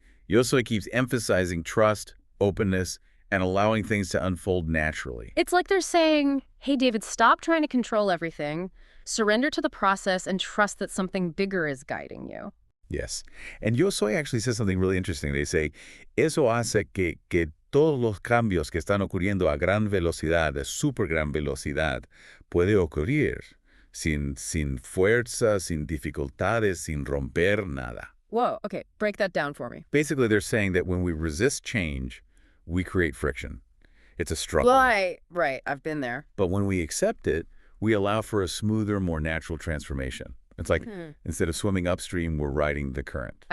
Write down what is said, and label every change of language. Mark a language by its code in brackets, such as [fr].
[en] Yosoi keeps emphasizing trust, openness, and allowing things to unfold naturally. It's like they're saying, hey, David, stop trying to control everything. Surrender to the process and trust that something bigger is guiding you. Yes. And Yo Soy actually says something really interesting. They say, [es] eso hace que todos los cambios que están ocurriendo a gran velocidad, a super gran velocidad, puede ocurrir sin fuerza, sin dificultades, sin romper nada. [en] Whoa, okay, break that down for me. Basically, they're saying that when we resist change, we create friction. It's a struggle. Right, I've been there. But when we accept it, we allow for a smoother, more natural transformation. It's like instead of swimming upstream, we're riding the current.